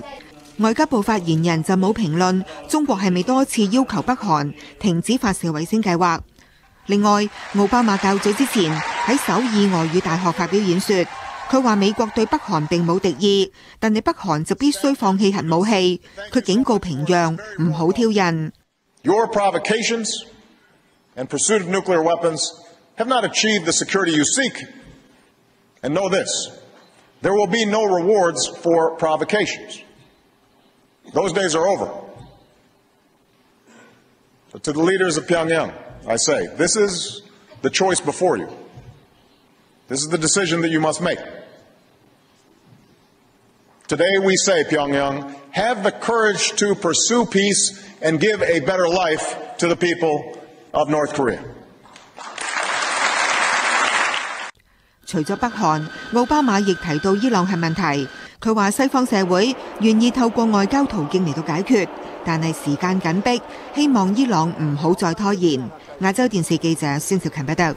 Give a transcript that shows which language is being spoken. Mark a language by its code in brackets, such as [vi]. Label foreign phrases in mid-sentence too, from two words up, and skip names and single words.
[yue] 外交部發言人就冇評論中國係咪多次要求北韓停止發射衛星計劃。另外，奧巴馬較早之前喺首爾外語大學發表演說，佢話美國對北韓並冇敵意，但係北韓就必須放棄核武器。佢警告平壤唔好挑釁。 [en] Your provocations and pursuit of nuclear weapons have not achieved the security you seek. And know this, there will be no rewards for provocations. Those days are over. So to the leaders of Pyongyang, I say, this is the choice before you. This is the decision that you must make. Today we say, Pyongyang, have the courage to pursue peace and give a better life to the people of North Korea. [yue] 除咗北韓，奧巴馬亦提到伊朗核問題。佢話西方社會願意透過外交途徑嚟到解決，但係時間緊迫，希望伊朗唔好再拖延。亞洲電視記者孫兆勤報道。